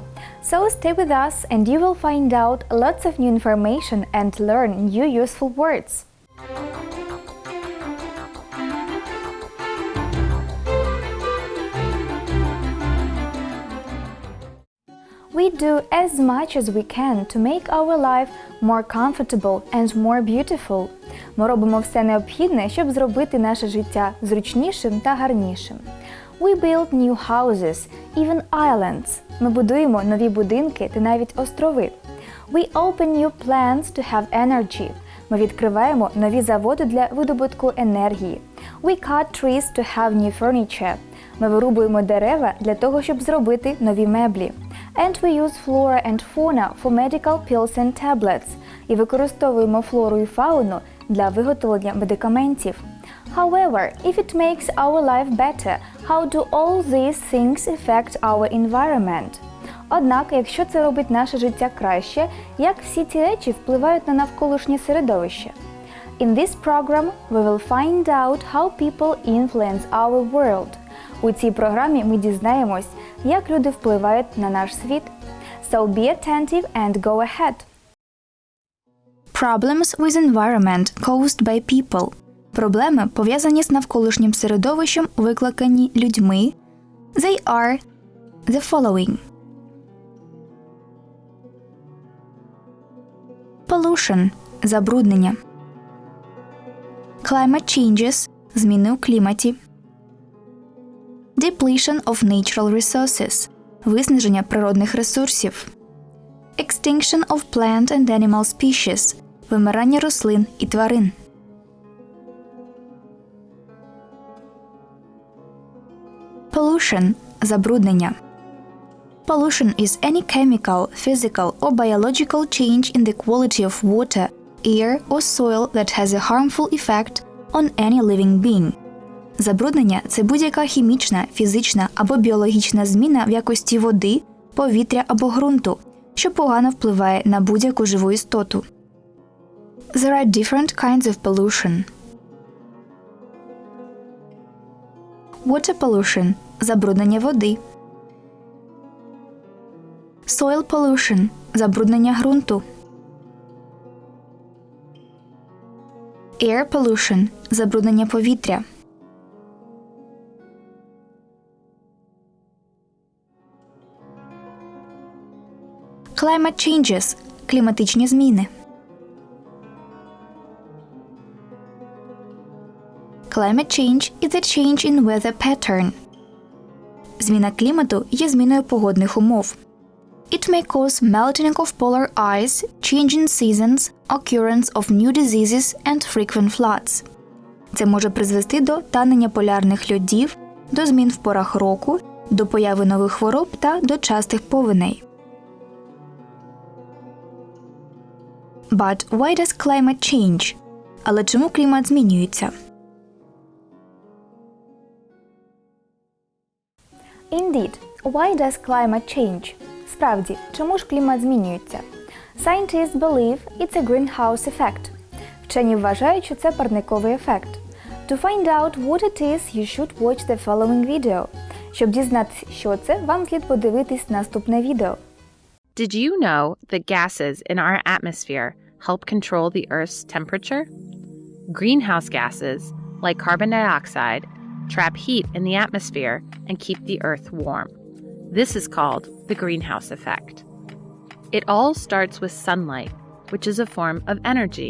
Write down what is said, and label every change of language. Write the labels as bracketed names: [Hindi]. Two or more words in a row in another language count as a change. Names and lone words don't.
[English] So stay with us and you will find out lots of new information and learn new useful words. We do as much as we can to make our life more comfortable and more beautiful. [Ukrainian] Ми робимо все необхідне, щоб зробити наше життя зручнішим та гарнішим. [English] We build new houses, even islands. [Ukrainian] Ми будуємо нові будинки та навіть острови. [English] We open new plants to have energy. [Ukrainian] Ми відкриваємо нові заводи для видобутку енергії. [English] We cut trees to have new furniture. [Ukrainian] Ми вирубуємо дерева для того, щоб зробити нові меблі. [English] And we use flora and fauna for medical pills and tablets. [Ukrainian] І використовуємо флору і фауну для виготовлення медикаментів. [English] However, if it makes our life better, how do all these things affect our environment? [Ukrainian] Однак, якщо це робить наше життя краще, як всі ці речі впливають на навколишнє середовище? [English] In this program, we will find out how people influence our world. [Ukrainian] У цій програмі ми дізнаємось, як люди впливають на наш світ. [English] So be attentive and go ahead. Problems with environment caused by people. [Ukrainian] Проблеми, пов'язані з навколишнім середовищем, викликані людьми. [English] They are the following. Pollution – забруднення. Climate changes – [Ukrainian] зміни у кліматі. [English] Depletion of natural resources – [Ukrainian] виснаження природних ресурсів. [English] Extinction of plant and animal species – [Ukrainian] вимирання рослин і тварин. [English] Pollution – забруднення. Pollution is any chemical, physical or biological change in the quality of water, air or soil that has a harmful effect on any living being. [Ukrainian] Забруднення – це будь-яка хімічна, фізична або біологічна зміна в якості води, повітря або ґрунту, що погано впливає на будь-яку живу істоту. [English] There are different kinds of pollution. Water pollution – [Ukrainian] забруднення води. [English] Soil pollution – [Ukrainian] забруднення ґрунту. [English] Air pollution – [Ukrainian] забруднення повітря. [English] Climate changes – [Ukrainian] кліматичні зміни. [English] Climate change is a change in weather pattern. [Ukrainian] Зміна клімату є зміною погодних умов. [English] It may cause melting of polar ice, change in seasons, occurrence of new diseases and frequent floods. [Ukrainian] Це може призвести до танення полярних льодів, до змін в порах року, до появи нових хвороб та до частих повеней. [English] But why does climate change? [Ukrainian] Але чому клімат змінюється? [English] Indeed, why does climate change? [Ukrainian] Справді, чому ж клімат змінюється? [English] Scientists believe it's a greenhouse effect. [Ukrainian] Вчені вважають, що це парниковий ефект. [English] To find out what it is, you should watch the following video. [Ukrainian] Щоб дізнатися, що це, вам слід подивитись наступне відео. [English] Did you know that gases in our atmosphere help control the Earth's temperature? Greenhouse gases, like carbon dioxide, trap heat in the atmosphere and keep the Earth warm. This is called the greenhouse effect. It all starts with sunlight, which is a form of energy.